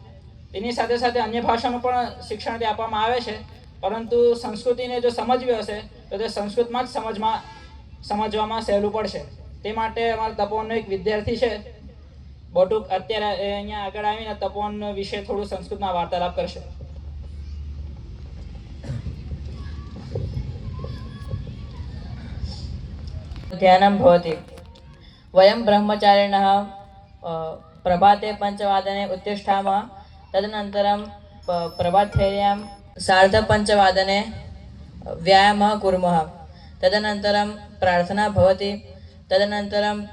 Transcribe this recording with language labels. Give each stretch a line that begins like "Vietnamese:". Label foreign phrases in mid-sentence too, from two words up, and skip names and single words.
Gujarati: તેની સાથે સાથે અન્ય ભાષાનું પણ શિક્ષણ આપવામાં આવે છે, પરંતુ સંસ્કૃતિને જો સમજવી હશે તો તે સંસ્કૃતમાં જ સમજવામાં સહેલું પડશે. તે માટે અમારા તપોવનનો એક વિદ્યાર્થી છે બટુક, અત્યારે અહીંયા આગળ આવીને તપોવન વિશે થોડું સંસ્કૃતમાં વાર્તાલાપ કરશે.
Sanskrit: ध्यानं भवति। वयं ब्रह्मचारिणः प्रभाते 5वादने उत्तिष्ठामः, तदनन्तरं प्रभातफेर्यां 5:30 व्यायामः कुर्मः, तदनन्तरं प्रार्थना भवति, तदनन्तरं